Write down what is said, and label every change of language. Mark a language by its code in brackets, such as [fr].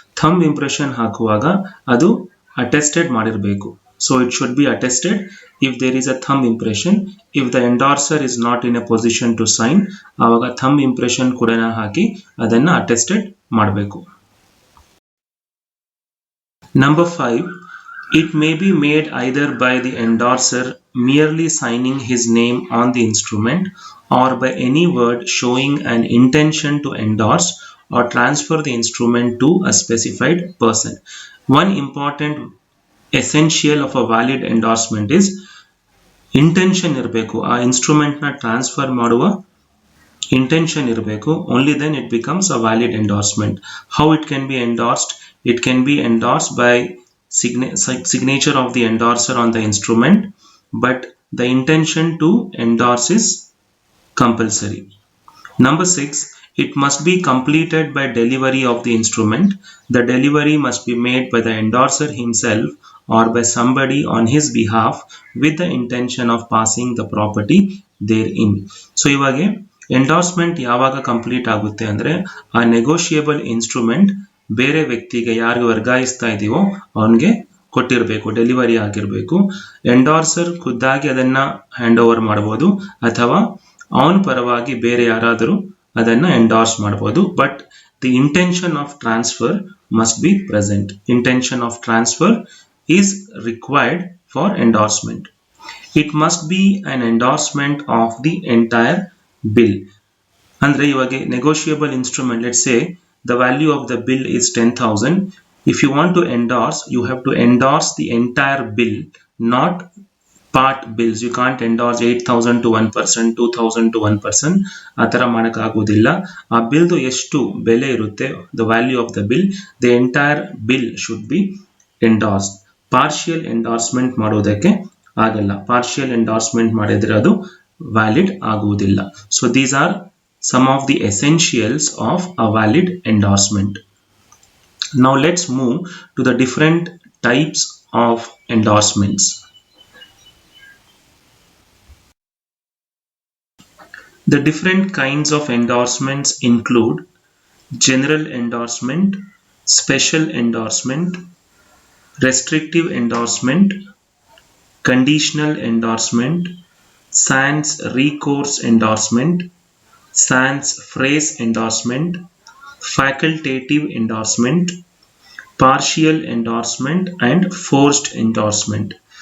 [kn] Thumb impression ಹಾಕುವಾಗ ಅದು attested ಮಾಡಿರಬೇಕು. [en] So it should be attested if there is a thumb impression. If the endorser is not in a position to sign, [kn] ಆವಾಗ thumb impression ಕೂಡ ಹಾಕಿ ಅದನ್ನ attested ಮಾಡಬೇಕು. [en] Number 5, it may be made either by the endorser merely signing his name on the instrument, or by any word showing an intention to endorse or transfer the instrument to a specified person. One important essential of a valid endorsement is intention [kn] ಇರಬೇಕು. ಆ instrument ನ transfer ಮಾಡುವ intention ಇರಬೇಕು. [en] Only then it becomes a valid endorsement. How it can be endorsed? It can be endorsed by signature of the endorser on the instrument, but the intention to endorse is compulsory. Number 6, it must be completed by delivery of the instrument. The delivery must be made by the endorser himself or by somebody on his behalf with the intention of passing the property therein. [kn] So ಇವಾಗೆ endorsement ಯಾವಾಗ complete ಆಗುತ್ತೆ ಅಂದ್ರೆ ಆ negotiable instrument ಬೇರೆ ವ್ಯಕ್ತಿಗೆ ಯಾರಿಗೆ ವರ್ಗಾಯಿಸ್ತಾ ಇದೀವೋ ಅವನಿಗೆ ಕೊಟ್ಟಿರಬೇಕು, delivery ಆಗಿರಬೇಕು. ಎಂಡಾರ್ಸರ್ ಖುದ್ದಾಗಿ ಅದನ್ನ ಹ್ಯಾಂಡ್ ಓವರ್ ಮಾಡಬಹುದು, ಅಥವಾ ಅವನ ಪರವಾಗಿ ಬೇರೆ ಯಾರಾದರೂ ಅದನ್ನ ಎಂಡಾರ್ಸ್ ಮಾಡಬಹುದು. [en] But the intention of transfer must be present. Intention of transfer is required for endorsement. It must be an endorsement of the entire bill. [kn] ಅಂದ್ರೆ ಇವಾಗ negotiable instrument, [en] Let's say the value of the bill is 10,000. If you want to endorse, you have to endorse the entire bill, not part bills. You can't endorse 8,000 to one person, 2,000 to one person. [kn] ಆತರ ಮಾಡಕ್ ಆಗೋದಿಲ್ಲ. ಆ ಬಿಲ್ದು ಎಷ್ಟು ಬೆಲೆ ಇರುತ್ತೆ, [en] the value of the bill, the entire bill should be endorsed. [kn] Partial endorsement ಮಾಡೋದಕ್ಕೆ ಆಗಲ್ಲ. Partial endorsement ಮಾಡಿದ್ರೆ ಅದು ವ್ಯಾಲಿಡ್ ಆಗುವುದಿಲ್ಲ. [en] So these are some of the essentials of a valid endorsement. Now let's move to the different types of endorsements. The different kinds of endorsements include general endorsement, special endorsement, restrictive endorsement, conditional endorsement, sans recourse endorsement, sans phrase endorsement, facultative endorsement, partial endorsement, and forced endorsement.